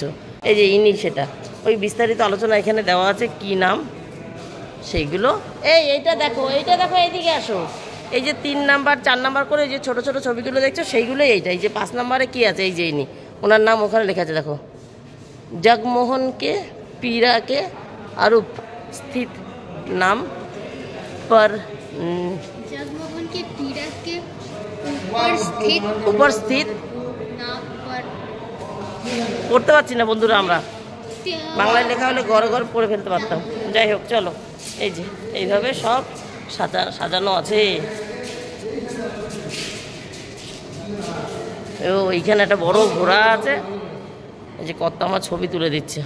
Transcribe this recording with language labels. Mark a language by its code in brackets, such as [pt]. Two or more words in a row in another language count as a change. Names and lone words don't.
[bn] এই যে ইনি সেটা, ওই বিস্তারিত আলোচনা এখানে দেওয়া আছে, কি নাম সেইগুলো। এইটা দেখো, এইটা দেখো, এইদিকে আসো। এই যে 3 নাম্বার 4 নাম্বার করে যে ছোট ছোট ছবিগুলো দেখছো সেইগুলোই এইটা। এই যে 5 নাম্বারে কি আছে, এই যে ইনি, ওনার নাম ওখানে লেখা আছে দেখো, জগমোহনকে [hi] पीरा आरोप स्थित नाम पर जगमोहन के पीरा के ऊपर स्थित नाम पर [bn] পড়তে পারছি না বন্ধুরা, আমরা বাংলায় লেখা হলে ঘরে ঘরে পড়ে ফেলতে পারতাম। যাই হোক চলো, এই যে এইভাবে সব সাজানো আছে। ও এইখানে একটা বড় ঘোড়া আছে, এই যে কত আমার ছবি তুলে দিচ্ছে।